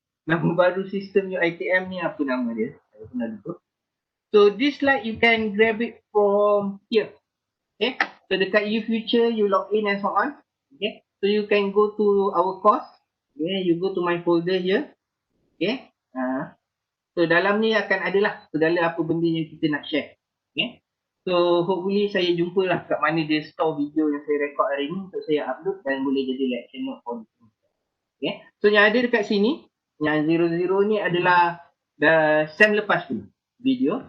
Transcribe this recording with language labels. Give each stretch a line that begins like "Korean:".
Malay: Nama baru sistem UiTM ni apa nama dia? Saya pernah lupa.
English: So this slide you can grab it from here. Okay. So dekat UFuture you log in and so on. Okay. So you can go to our course. Okay. You go to my folder here. Okay.
Malay: So dalam ni akan adalah segala apa benda yang kita nak share. Okay. So hopefully saya jumpalah kat mana dia store video yang saya record hari ni untuk saya upload dan boleh jadi
English: lecture note for you.
Malay: Okay. So yang ada dekat sini, yang 00 ni adalah SEM lepas tu video.